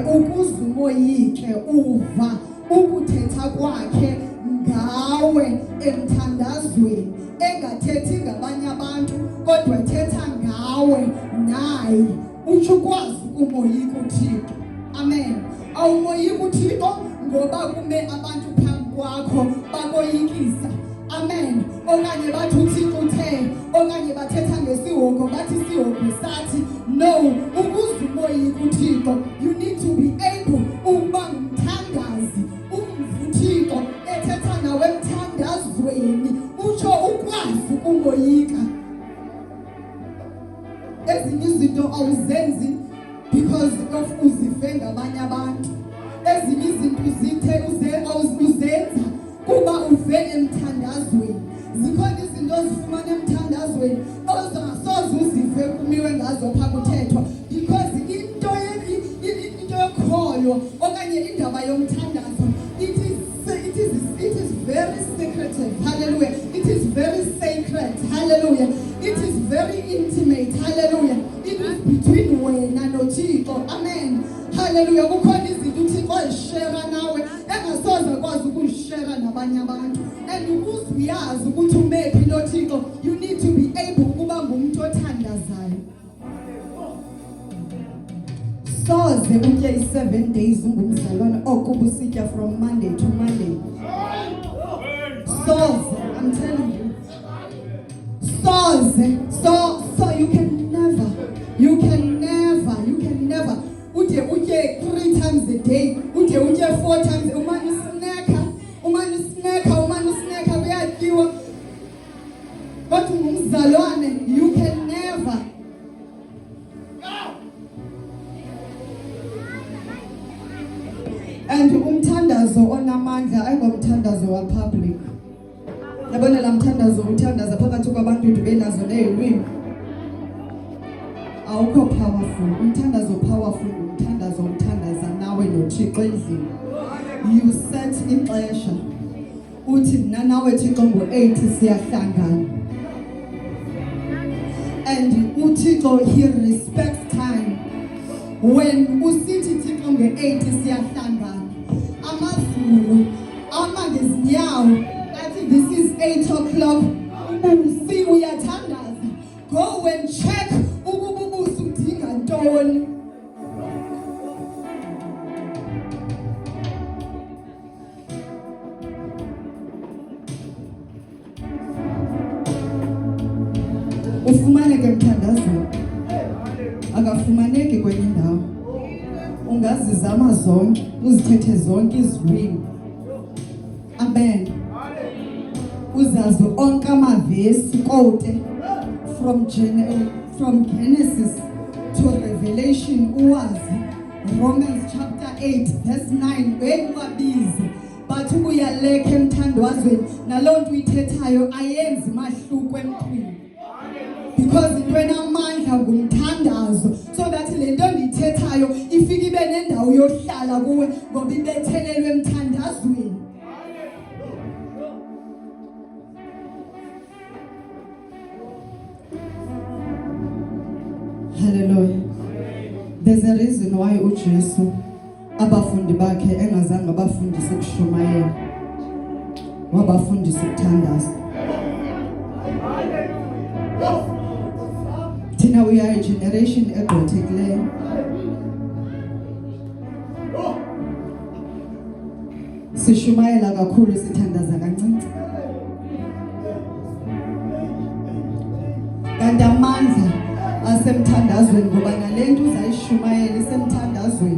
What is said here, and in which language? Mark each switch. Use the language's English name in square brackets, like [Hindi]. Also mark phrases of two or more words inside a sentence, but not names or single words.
[Xhosa] Ukuze umoyike uva ukuthetha kwakhe ngawe emthandazweni, engathethi ngabanye abantu kodwa ethetha ngawe naye, utsho ukwazi ukumoyika uThixo. Amen. Awumoyika uThixo ngoba kume abantu phambi kwakho bakoyikisa. Amen. Okanye bathi uThixo uthe, okanye bathetha ngesihogo bathi isihogo sathi. No, ukuze umoyika uThixo, [English] you need to be able [Xhosa] ukuba ngumthandazi, uThixo ethetha nawe emthandazweni, utsho ukwazi ukumoyika. Ezinye izinto awuzenzi [English] because of [Xhosa] uzive ngabanye abantu. Ezinye izinto uzenza kuba uve emthandazweni. Zikhona izinto ozifumana emthandazweni ozasoze uzive kumiwe ngazo pha kuthethwa, because into yokholo okanye indaba yomthandazo, [English] it is very secretive. Hallelujah. It is very sacred. Hallelujah. It is very intimate. Hallelujah. It is between [Xhosa] wena noThixo. [English] Amen. Hallelujah. [Xhosa] Kukhona izinto uThixo ayishare nawe engasoze akwazi ukuyishare nabanye abantu. And ukuze uyazi ukuthi umephi noThixo, [English] you need to be able [Xhosa] ukuba ngumuntu othandazayo. Soze utye i7 days ungumzalwane okuba usitya [English] from Monday to Monday. Soze, I'm telling you. Soze, so you can never. [Xhosa] Uje 3 times a day. Uje 4 times. Umani snacka, uyadliwa. Kodwa ungumzalwane, [English] you can never. [Xhosa] And umthandazo onamandla ayingomthandazo wa public. Yabona la mthandazo uthandaza phakathi kwabantu benazo nezilwimi. Awukho powerful. Umthandazo powerful, umthandazo uthandaza nawe noThixo endlini. [English] You set ixesha. [Xhosa] Uthi mina nawe Thixo ngo8 siyahlangana. And uThixo, [English] he respects time. [Xhosa] When usithi Thixo nge8 siyahlangana, amazulu amangezinyawo athi [English] this is 8 o'clock. [Xhosa] Ubusi uyathandaza. Go and check ukuba ubusi udinga ntoni. Ufumaneke emthandazweni, akafumaneki kwenye indawo. Ungazizama zonke, uzithethe zonke izilwimi. Amen. Uzazi onke amavesi kote [English] from Genesis to Revelation, [Xhosa] uwazi Romans chapter 8 verse 9 wekuwabizi. But uyaleka emthandazweni, naloo nto uyithethayo ayenzi mahluko emntwini. Because into enamandla ngumthandazo, so that le nto ndiyithethayo ifike ibe nendawo yohlala kuwe ngoba ibethelelwe emthandazweni. Hallelujah. [English] There's a reason why [Xhosa] uJesu abafundi bakhe engazange abafundise ukushumayela, wabafundisa ukuthandaza. [English] thina we are a generation egqwethekileyo. [Xhosa] Sishumayela kakhulu, sithandaza kancinci. Kanti amandla asemthandazweni, ngoba nalento uzayishumayela isemthandazweni.